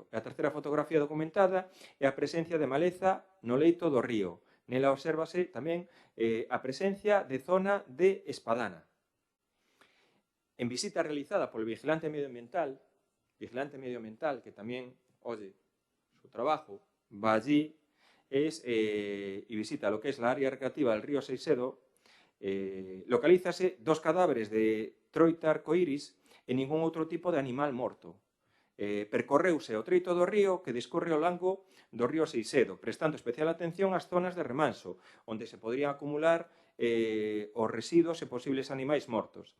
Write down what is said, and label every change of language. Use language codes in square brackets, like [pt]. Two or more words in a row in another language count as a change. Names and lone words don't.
[gl] E a terceira fotografía documentada é a presencia de maleza no leito do río. Nela obsérvase tamén a presencia de zona de espadana. En visita realizada polo vigilante medioambiental, que tamén, [es] oye, su trabajo va allí, y visita lo que es la área recreativa del río Seisedo, [gl] localízase 2 cadáveres de troita arcoíris e ningún outro tipo de animal morto. Percorreuse o treito do río que discorre ao longo do río Seisedo, prestando especial atención ás zonas de remanso, onde se podrían acumular os residuos e posibles animais mortos.